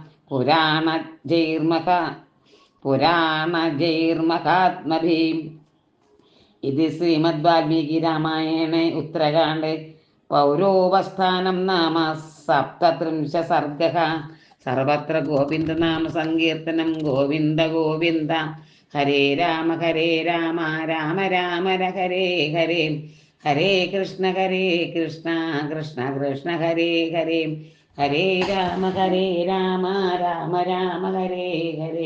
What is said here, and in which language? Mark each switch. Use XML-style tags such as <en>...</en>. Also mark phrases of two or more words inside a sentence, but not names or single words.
<sa>पुराणजैर्महात्मभिः इति श्रीमद्वाल्मीकिरामायणे उत्तरकाण्डे पौरोपस्थानं नाम 37 सर्गः സർവത്ര ഗോവിന്ദനാമ സങ്കീർത്തനം ഗോവിന്ദ ഗോവിന്ദ. ഹരേ രാമ രാമ രാമ ഹരേ ഹരേ. ഹരേ കൃഷ്ണ കൃഷ്ണ കൃഷ്ണ ഹരേ ഹരേ. ഹരേ രാമ രാമ രാമ ഹരേ ഹരേ.</sa>